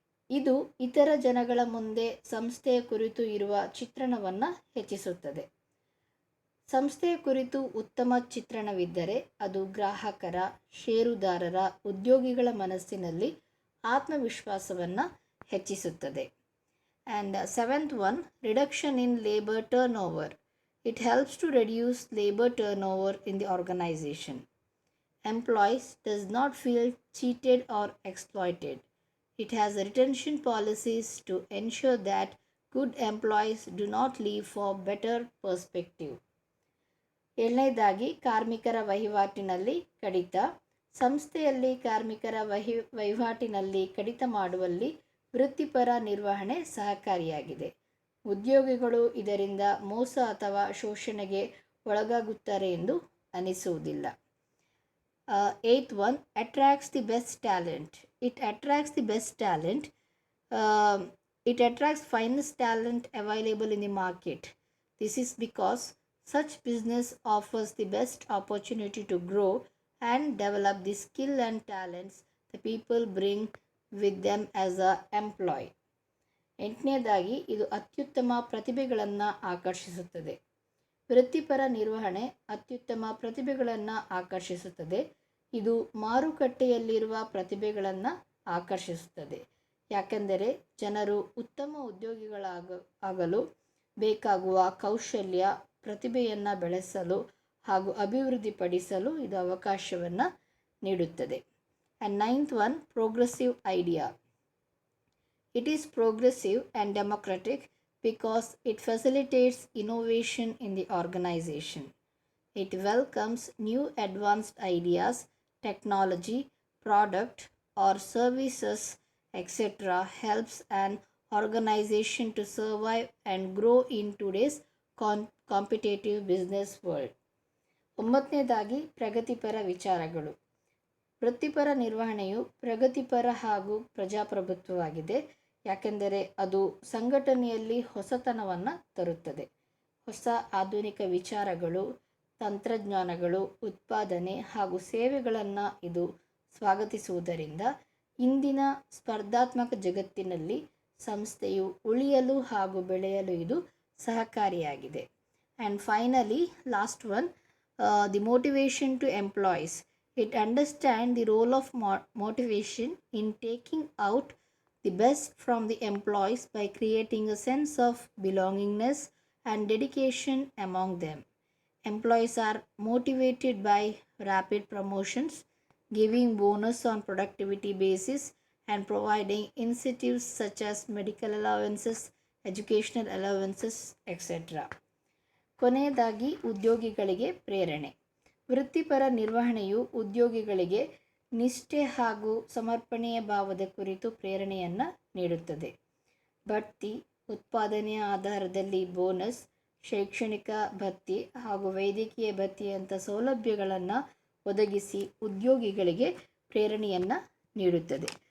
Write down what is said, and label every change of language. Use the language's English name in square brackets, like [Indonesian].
[Kannada] ಇದು ಇತರ ಜನಗಳ ಮುಂದೆ ಸಂಸ್ಥೆಯ ಕುರಿತು ಇರುವ ಚಿತ್ರಣವನ್ನು ಹೆಚ್ಚಿಸುತ್ತದೆ. ಸಂಸ್ಥೆಯ ಕುರಿತು ಉತ್ತಮ ಚಿತ್ರಣವಿದ್ದರೆ ಅದು ಗ್ರಾಹಕರ, ಷೇರುದಾರರ, ಉದ್ಯೋಗಿಗಳ ಮನಸ್ಸಿನಲ್ಲಿ ಆತ್ಮವಿಶ್ವಾಸವನ್ನು ಹೆಚ್ಚಿಸುತ್ತದೆ. [English] And seventh one, reduction in labour turn over. It helps to reduce labor turnover in the organization. Employees does not feel cheated or exploited. It has retention policies to ensure that good employees do not leave for better perspective. [Kannada] ಏಳನೇದಾಗಿ ಕಾರ್ಮಿಕರ ವಹಿವಾಟಿನಲ್ಲಿ ಕಡಿತ. ಸಂಸ್ಥೆಯಲ್ಲಿ ಕಾರ್ಮಿಕರ ವಹಿವಾಟಿನಲ್ಲಿ ಕಡಿತ ಮಾಡುವಲ್ಲಿ ವೃತ್ತಿಪರ ನಿರ್ವಹಣೆ ಸಹಕಾರಿಯಾಗಿದೆ. ಉದ್ಯೋಗಿಗಳು ಇದರಿಂದ ಮೋಸ ಅಥವಾ ಶೋಷಣೆಗೆ ಒಳಗಾಗುತ್ತಾರೆ ಎಂದು ಅನಿಸುವುದಿಲ್ಲ. [English] Eighth one, attracts the best talent. It attracts the best talent. It attracts finest talent available in the market. This is because such business offers the best opportunity to grow and develop the skill and talents the people bring with them as a employee. [Kannada] ಎಂಟನೇದಾಗಿ ಇದು ಅತ್ಯುತ್ತಮ ಪ್ರತಿಭೆಗಳನ್ನು ಆಕರ್ಷಿಸುತ್ತದೆ. ವೃತ್ತಿಪರ ನಿರ್ವಹಣೆ ಅತ್ಯುತ್ತಮ ಪ್ರತಿಭೆಗಳನ್ನು ಆಕರ್ಷಿಸುತ್ತದೆ. ಇದು ಮಾರುಕಟ್ಟೆಯಲ್ಲಿರುವ ಪ್ರತಿಭೆಗಳನ್ನು ಆಕರ್ಷಿಸುತ್ತದೆ. ಯಾಕೆಂದರೆ ಜನರು ಉತ್ತಮ ಉದ್ಯೋಗಿಗಳಾಗಲು ಬೇಕಾಗುವ ಕೌಶಲ್ಯ, ಪ್ರತಿಭೆಯನ್ನು ಬೆಳೆಸಲು ಹಾಗೂ ಅಭಿವೃದ್ಧಿಪಡಿಸಲು ಇದು ಅವಕಾಶವನ್ನು ನೀಡುತ್ತದೆ. [English] And ninth one, progressive idea. It is progressive and democratic because it facilitates innovation in the organization. It welcomes new advanced ideas, technology, product or services, etc. helps an organization to survive and grow in today's competitive business world. [Kannada] 9ನೇದಾಗಿ ಪ್ರಗತಿಪರ ವಿಚಾರಗಳು. ವೃತ್ತಿಪರ ನಿರ್ವಹಣೆಯು ಪ್ರಗತಿಪರ ಹಾಗೂ ಪ್ರಜಾಪ್ರಭುತ್ವವಾಗಿದೆ, ಯಾಕೆಂದರೆ ಅದು ಸಂಘಟನೆಯಲ್ಲಿ ಹೊಸತನವನ್ನು ತರುತ್ತದೆ. ಹೊಸ ಆಧುನಿಕ ವಿಚಾರಗಳು, ತಂತ್ರಜ್ಞಾನಗಳು, ಉತ್ಪಾದನೆ ಹಾಗೂ ಸೇವೆಗಳನ್ನು ಇದು ಸ್ವಾಗತಿಸುವುದರಿಂದ ಇಂದಿನ ಸ್ಪರ್ಧಾತ್ಮಕ ಜಗತ್ತಿನಲ್ಲಿ ಸಂಸ್ಥೆಯು ಉಳಿಯಲು ಹಾಗೂ ಬೆಳೆಯಲು ಇದು ಸಹಕಾರಿಯಾಗಿದೆ. [English] And finally last one, the motivation to employees. It understands the role of motivation in taking out the best from the employees by creating a sense of belongingness and dedication among them. Employees are motivated by rapid promotions, giving bonus on productivity basis, and providing incentives such as medical allowances, educational allowances, etc. [Kannada] ಕೊನೆಯದಾಗಿ ಉದ್ಯೋಗಿಗಳಿಗೆ ಪ್ರೇರಣೆ. ವೃತ್ತಿಪರ ನಿರ್ವಹಣೆಯು ಉದ್ಯೋಗಿಗಳಿಗೆ ನಿಷ್ಠೆ ಹಾಗೂ ಸಮರ್ಪಣೆಯ ಭಾವದ ಕುರಿತು ಪ್ರೇರಣೆಯನ್ನು ನೀಡುತ್ತದೆ. ಬಡ್ತಿ, ಉತ್ಪಾದನೆಯ ಆಧಾರದಲ್ಲಿ ಬೋನಸ್, ಶೈಕ್ಷಣಿಕ ಭತ್ಯೆ ಹಾಗೂ ವೈದ್ಯಕೀಯ ಭತ್ಯೆಯಂಥ ಸೌಲಭ್ಯಗಳನ್ನು ಒದಗಿಸಿ ಉದ್ಯೋಗಿಗಳಿಗೆ ಪ್ರೇರಣೆಯನ್ನು ನೀಡುತ್ತದೆ.